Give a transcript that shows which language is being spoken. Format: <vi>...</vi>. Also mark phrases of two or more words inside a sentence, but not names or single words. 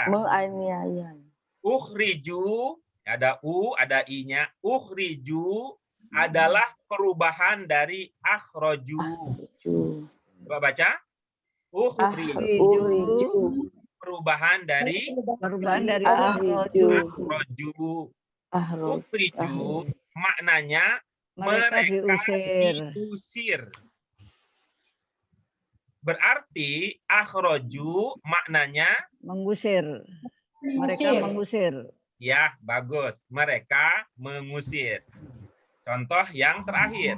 <id>Menganiaya. Ukhriju, ada u, ada i-nya. Ukhriju adalah perubahan dari akhroju. Coba baca. Ukhriju, perubahan dari akhroju. akhroju. Ahro. Ukhriju maknanya Mereka diusir. Berarti akhroju maknanya mengusir. Mereka mengusir. Ya, bagus. Mereka mengusir. Contoh yang terakhir.</id>